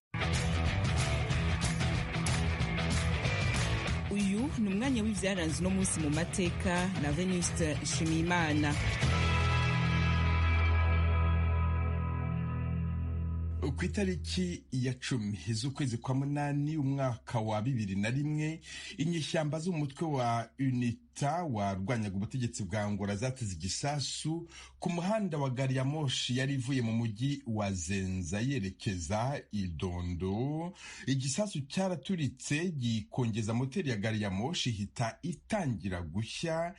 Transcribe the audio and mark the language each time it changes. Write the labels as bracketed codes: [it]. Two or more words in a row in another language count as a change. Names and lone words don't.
[rw] Uyu ni umwanya w'ivyaranze uno munsi mu mateka na Venuste Nshimiyimana. Ku itariki ya 10 z'ukwezi kwa munani umwaka wa 2001, inyeshyamba z'umutwe wa UNITA warwanyaga ubutegetsi bwa Angola zateze igisasu ku muhanda wa gari ya moshi yari ivuye mu mujyi wa Zenza yerekeza Idondo. Igisasu cyaraturitse gikongeza moteri ya gari ya moshi, hita itangira gushya.